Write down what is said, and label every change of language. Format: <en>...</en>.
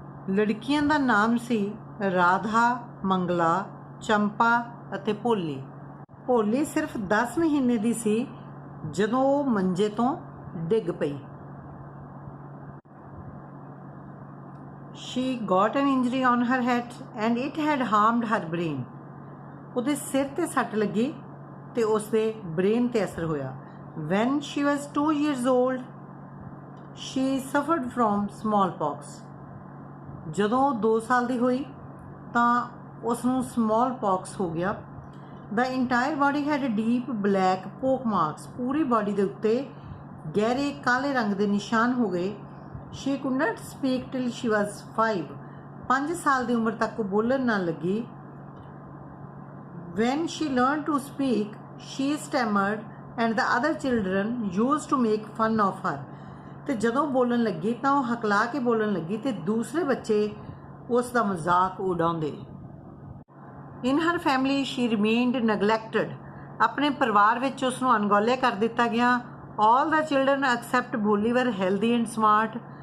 <pa>ਲੜਕੀਆਂ ਦਾ ਨਾਮ ਸੀ ਰਾਧਾ, ਮੰਗਲਾ, ਚੰਪਾ ਅਤੇ ਭੋਲੀ। ਭੋਲੀ ਸਿਰਫ 10 ਮਹੀਨੇ ਦੀ ਸੀ ਜਦੋਂ ਉਹ ਮੰਜੇ ਤੋਂ ਡਿੱਗ ਪਈ।</pa> <en>She got an injury on her head and it had harmed her brain.</en> <pa>ਉਹਦੇ ਸਿਰ ਤੇ ਸੱਟ ਲੱਗੀ ਤੇ ਉਸਦੇ ਬ੍ਰੇਨ ਤੇ ਅਸਰ ਹੋਇਆ।</pa> <en>When she was 2 years old, she suffered from smallpox.</en> <pa>ਜਦੋਂ ਉਹ 2 ਸਾਲ ਦੀ ਹੋਈ ਤਾਂ ਉਸ ਨੂੰ smallpox ਹੋ ਗਿਆ।</pa> <en>The entire body had deep black poke marks.</en> <pa>Puri body ਦੇ ਉੱਤੇ ਗਹਿਰੇ ਕਾਲੇ ਰੰਗ ਦੇ ਨਿਸ਼ਾਨ ਹੋ ਗਏ।</pa> <en>She could not speak till she was 5.</en> <pa>5 ਸਾਲ ਦੀ ਉਮਰ ਤੱਕ ਉਹ ਬੋਲਣ ਨਾ ਲੱਗੀ।</pa> <en>When she learned to speak, she stammered and the other children used to make fun of her.</en> <pa>ਤੇ ਜਦੋਂ ਬੋਲਣ ਲੱਗੀ ਤਾਂ ਉਹ ਹਕਲਾ ਕੇ ਬੋਲਣ ਲੱਗੀ ਤੇ ਦੂਸਰੇ ਬੱਚੇ ਉਸ ਦਾ ਮਜ਼ਾਕ ਉਡਾਉਂਦੇ।</pa> <en>In her family she remained neglected.</en> <pa>ਆਪਣੇ ਪਰਿਵਾਰ ਵਿੱਚ ਉਸ ਨੂੰ ਅਣਗੌਲਿਆ ਕਰ ਦਿੱਤਾ ਗਿਆ।</pa> <en>All the children except Bholi were healthy and smart.</en>